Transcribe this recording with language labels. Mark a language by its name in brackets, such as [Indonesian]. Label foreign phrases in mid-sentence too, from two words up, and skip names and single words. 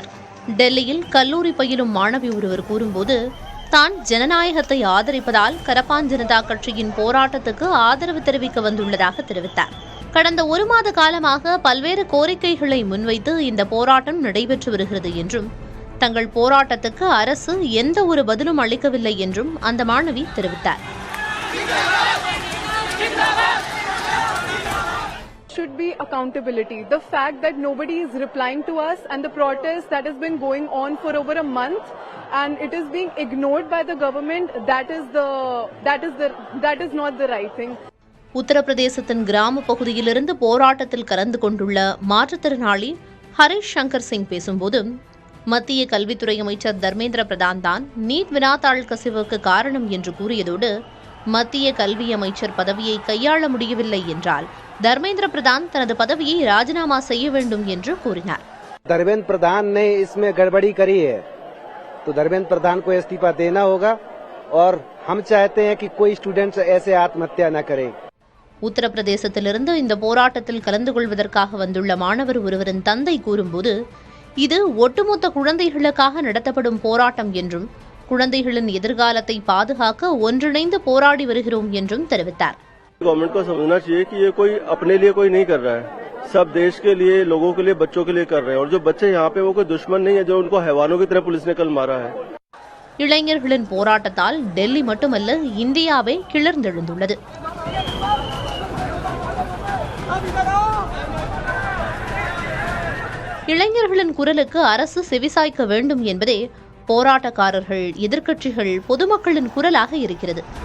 [Tamil] டெல்லியில் கல்லூரி பயிலும் மாணவி ஒருவர் கூறும்போது, தான் ஜனநாயகத்தை ஆதரிப்பதால் கரப்பான் ஜனதா கட்சியின் போராட்டத்துக்கு ஆதரவு தெரிவிக்க வந்துள்ளதாக தெரிவித்தார். கடந்த 1 மாத காலமாக பல்வேறு கோரிக்கைகளை முன்வைத்து இந்த போராட்டம் நடைபெற்று வருகிறது என்றும், தங்கள் போராட்டத்துக்கு அரசு எந்த ஒரு பதிலும் அளிக்கவில்லை என்றும் அந்த மாணவி தெரிவித்தார். [English] Should be accountability. The fact that nobody is replying to us and the protest that has been going on for over a month and it is being ignored by the government, that is not the right thing. [Tamil] உத்தரப்பிரதேசத்தின் கிராம பகுதியிலிருந்து போராட்டத்தில் கலந்து கொண்டுள்ள மாற்றுத்திறனாளி ஹரிஷ் சங்கர் சிங் பேசும்போது, மத்திய கல்வித்துறை அமைச்சர் தர்மேந்திர பிரதான் தான் நீட் வினாத்தாள் கசிவுக்கு காரணம் என்று கூறியதோடு, மத்திய கல்வி அமைச்சர் பதவியை கையாள முடியவில்லை என்றால் தர்மேந்திர பிரதான் தனது பதவியை ராஜினாமா செய்ய வேண்டும் என்று கூறினார். [Hindi] धर्मेंद्र प्रधान ने इसमें गड़बड़ी करी है, तो धर्मेंद्र प्रधान को इस्तीफा देना होगा और हम चाहते हैं कि कोई स्टूडेंट्स ऐसे आत्महत्या न करे. [Tamil] உத்தரப்பிரதேசத்திலிருந்து இந்த போராட்டத்தில் கலந்து கொள்வதற்காக வந்துள்ள மாணவர் ஒருவரின் தந்தை கூறும்போது, இது ஒட்டுமொத்த குழந்தைகளுக்காக நடத்தப்படும் போராட்டம் என்றும், குழந்தைகளின் எதிர்காலத்தை பாதுகாக்க ஒன்றிணைந்து போராடி வருகிறோம் என்றும் தெரிவித்தார். [Hindi] गवर्नमेंट को समझना चाहिए कि ये कोई अपने लिए कोई नहीं कर रहा है, सब देश के लिए, लोगों के लिए, बच्चों के लिए कर रहे हैं. और जो बच्चे यहाँ पे वो कोई दुश्मन नहीं है जो उनको हैवानों की तरह पुलिस ने कल मारा है. [Tamil] இளைஞர்களின் போராட்டத்தால் டெல்லி மட்டுமல்ல, இந்தியாவே கிளர்ந்தெழுந்துள்ளது. இளைஞர்களின் குரலுக்கு அரசு செவிசாய்க்க வேண்டும் என்பதே போராட்டக்காரர்கள், எதிர்க்கட்சிகள், பொதுமக்களின் குரலாக இருக்கிறது.